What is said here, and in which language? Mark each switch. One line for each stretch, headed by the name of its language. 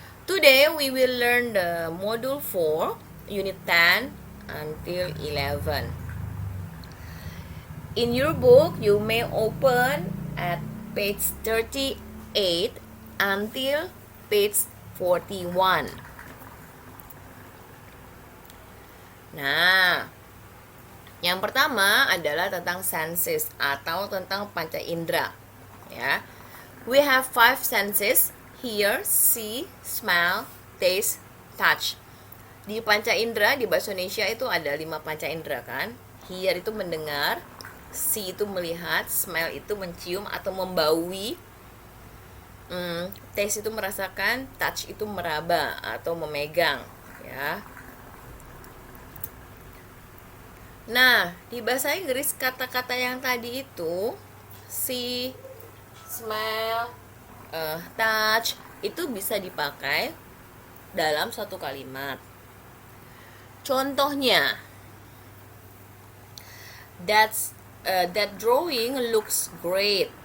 English: Today we will learn the module 4, unit 10 until 11. In your book, you may open at page 38 until page 41.
Indonesian: Nah, yang pertama adalah tentang senses atau tentang panca indera. Ya.
English: We have 5 senses: hear, see, smell, taste, touch.
Indonesian: Di panca indera di bahasa Indonesia itu ada 5 panca indera kan. Hear itu mendengar, see itu melihat, smell itu mencium atau membaui, taste itu merasakan, touch itu meraba atau memegang, ya. Nah, di bahasa Inggris kata-kata yang tadi itu see, smell, touch itu bisa dipakai dalam satu kalimat.
English: Contohnya, that drawing looks great.